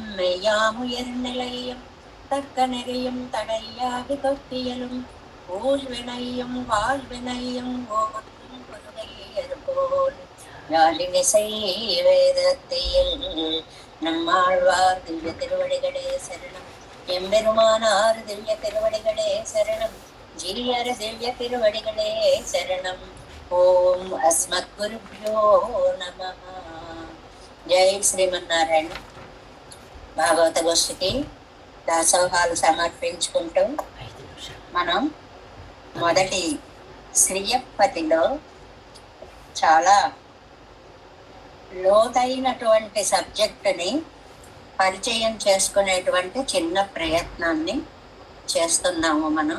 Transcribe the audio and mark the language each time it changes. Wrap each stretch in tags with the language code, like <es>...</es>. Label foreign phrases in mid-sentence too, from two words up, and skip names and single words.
<ta>மெய்யாமுயர் நிலையும் தக்க நெறியும் தடையாகி தொக்கியலும் ஊழ்வினையும் வாழ்வினையும் ஓடும் குருகையர் போல் யாழினிசை வேதத்தில் நம்மாழ்வார் திவ்ய திருவடிகளே சரணம் எம்பெருமானார் திவ்ய திருவடிகளே சரணம் ஜீயர் திவ்ய திருவடிகளே சரணம்.</ta> <sa>ओम् अस्मद् गुरुभ्यो नमः.</sa> <te>జై శ్రీమన్నారాయణ. భాగవత గోష్ఠికి దాసోహాలు సమర్పించుకుంటూ మనం మొదటి శ్రీయపతిలో చాలా లోతైనటువంటి సబ్జెక్టుని పరిచయం చేసుకునేటువంటి చిన్న ప్రయత్నాన్ని చేస్తున్నాము మనం.</te>